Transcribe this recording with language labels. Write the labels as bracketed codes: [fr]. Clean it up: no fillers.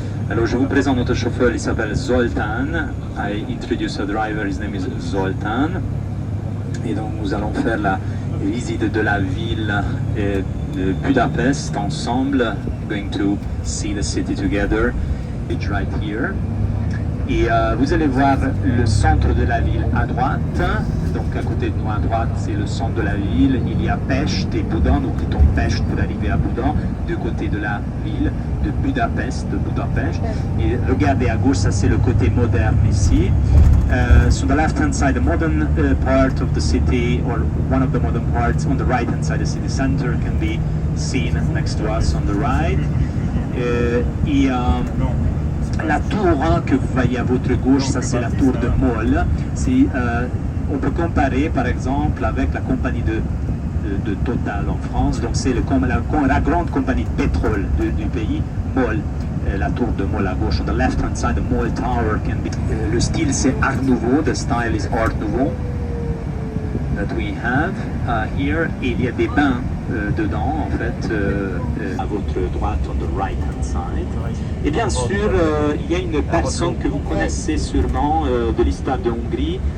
[fr] Alors je vous présente notre chauffeur, il s'appelle Zoltán. [en] I introduce a driver, his name is Zoltán. [fr] Et donc nous allons faire la visite de la ville de Budapest ensemble. [en] Going to see the city together. It's right here. [fr] Et vous allez voir le centre de la ville à droite. Donc à côté de nous à droite, c'est le centre de la ville. Il y a Pest et Budan, nous quittons Pest pour arriver à Budan, du côté de la ville de Budapest, Et regardez à gauche, ça c'est le côté moderne ici. [en] So the left hand side, the modern part of the city, or one of the modern parts. On the right hand side, the city center can be seen next to us on the right. [fr] Et la tour que vous voyez à votre gauche, ça c'est la tour de MOL. On peut comparer par exemple avec la compagnie de Total en France. Donc c'est la grande compagnie de pétrole du pays, MOL. La tour de MOL à gauche. [en] On the left hand side, the MOL Tower can be. [fr] Le style c'est Art Nouveau. [en] The style is Art Nouveau that we have here. [fr] Et il y a des bains dedans en fait à votre droite, [en] on the right hand side. [fr] Et bien sûr il y a une personne que vous connaissez sûrement de l'histoire de Hongrie.